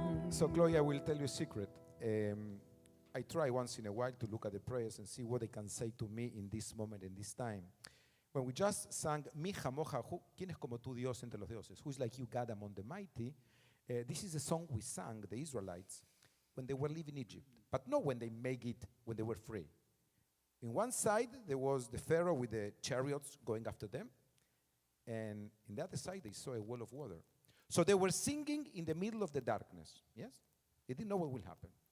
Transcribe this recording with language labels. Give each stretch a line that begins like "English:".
English: So, Gloria, I will tell you a secret. I try once in a while to look at the prayers and see what they can say to me in this moment, in this time. When we just sang,
Spanish: Mi Jamoja, ¿quién es como tú, Dios entre los dioses?
English: Who is like you, God among the mighty? This is a song we sang, the Israelites, when they were leaving Egypt. But not when they make it, when they were free. In one side, there was the Pharaoh with the chariots going after them. And in the other side, they saw a wall of water. So they were singing in the middle of the darkness. Yes? They didn't know what will happen.